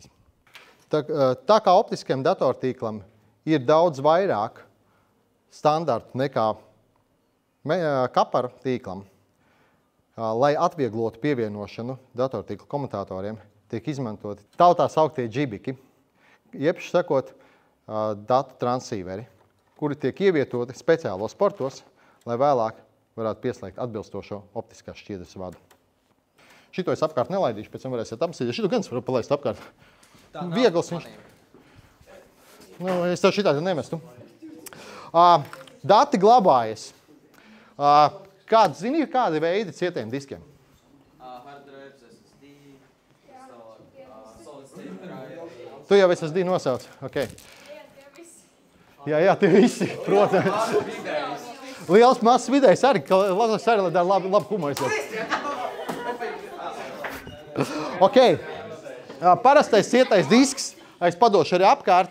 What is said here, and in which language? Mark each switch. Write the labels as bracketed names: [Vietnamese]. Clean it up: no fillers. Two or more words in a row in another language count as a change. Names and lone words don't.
[Latvian] Tā kā optiskajam datortīklam ir daudz vairāk standartu nekā kapara tīklam, lai atvieglotu pievienošanu datortīklu komutatoriem, tiek izmantoti tautā sauktie džibiki, jeb sakot datu transīveri, kuri tiek ievietoti speciālos portos, lai vēlāk varētu pieslēgt atbilstošo optiskās šķiedras vadu. Šito es apkārt nelaidīšu, pēc tam varēsiet apsīdīt. Šito gan es varu palaist apkārt. Viegls viņš. Es tev šitādi nemestu. Dati glabājas. Zini, ir kādi veidi cietiem diskiem? [English] Hard drives, SSD, solid state drive. [Latvian] Tu jau SSD nosauc? Ok. Jā, tie visi, protams. Liels, mazs, vidējs arī, lai dara labu humoru. Ok. Parastais cietais disks, es padošu arī apkārt.